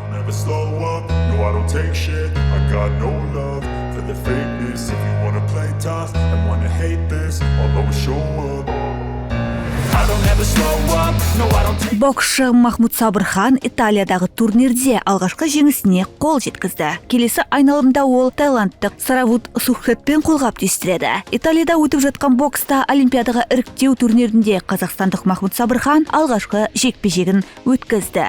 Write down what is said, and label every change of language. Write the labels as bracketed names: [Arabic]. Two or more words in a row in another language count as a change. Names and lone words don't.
[English] never slow up, no I don't take shit. I got no love for the fakeness. If you wanna play tough and wanna hate this, I'll always show up. I don't ever slow up, no I don't take. [Kazakh] Боксшы Махмуд Сабырхан Италиядағы турнирде алғашқы жеңісіне қол жеткізді. Келесі айналымда ол таиландтық Саравут Сухретпен қолғап түйістіреді. Италияда өтіп жатқан бокста Олимпиадаға іріктеу турнирінде қазақстандық Махмуд Сабырхан алғашқы жекпе-жегін өткізді.